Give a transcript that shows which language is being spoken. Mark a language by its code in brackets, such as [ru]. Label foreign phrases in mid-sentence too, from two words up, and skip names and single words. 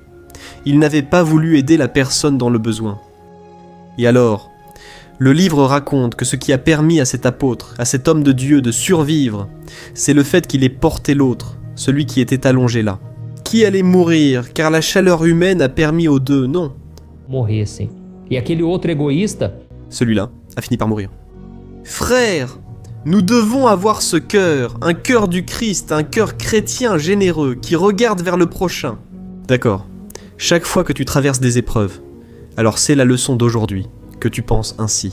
[fr] Il n'avait pas voulu aider la personne dans le besoin. Et alors, le livre raconte que ce qui a permis à cet apôtre, à cet homme de Dieu de survivre, c'est le fait qu'il ait porté l'autre, celui qui était allongé là. Qui allait mourir, car la chaleur humaine a permis aux deux, non. [pt] Morressem. E aquele outro egoísta. [fr] Celui-là a fini par mourir. Frère, nous devons avoir ce cœur, un cœur du Christ, un cœur chrétien généreux qui regarde vers le prochain. D'accord. Chaque fois que tu traverses des épreuves, alors c'est la leçon d'aujourd'hui, que tu penses ainsi.